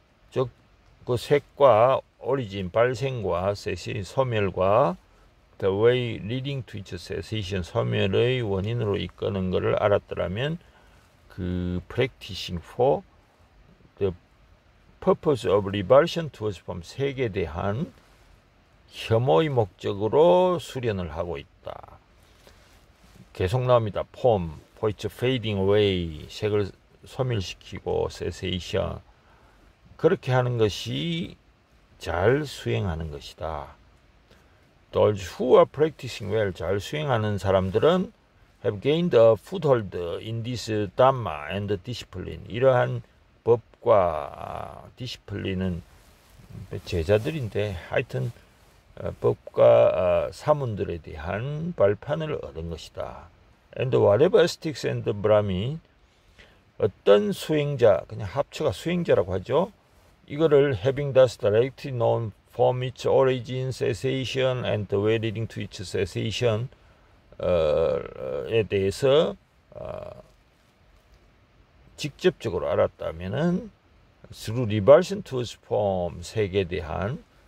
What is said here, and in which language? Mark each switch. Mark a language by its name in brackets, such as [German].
[Korean] 즉 그 색과 오리진, 발생과 cessation, 소멸과 [English] the way leading to its cessation, [Korean] 소멸의 원인으로 이끄는 것을 알았더라면, 그 [English] practicing for the purpose of revulsion towards form, [Korean] 색에 대한 혐오의 목적으로 수련을 하고 있다. 계속 나옵니다. form, [English] for its fading away, [Korean] 색을 소멸시키고 cessation, 그렇게 하는 것이 잘 수행하는 것이다. [English] Those who are practicing well, [Korean] 잘 수행하는 사람들은 [English] have gained a foothold in this dhamma and discipline. [Korean] 이러한 법과 디시플린은 제자들인데 하여튼 법과 사문들에 대한 발판을 얻은 것이다. [English] And whatever ascetics and brahmin, [Korean] 어떤 수행자, 그냥 합쳐가 수행자라고 하죠. [English] 이거를 having thus directly known from its origin, cessation, and the way leading to its cessation [Korean] 에 대해서 직접적으로 알았다면은 [English] through revulsion towards form, [Korean] 색에 대한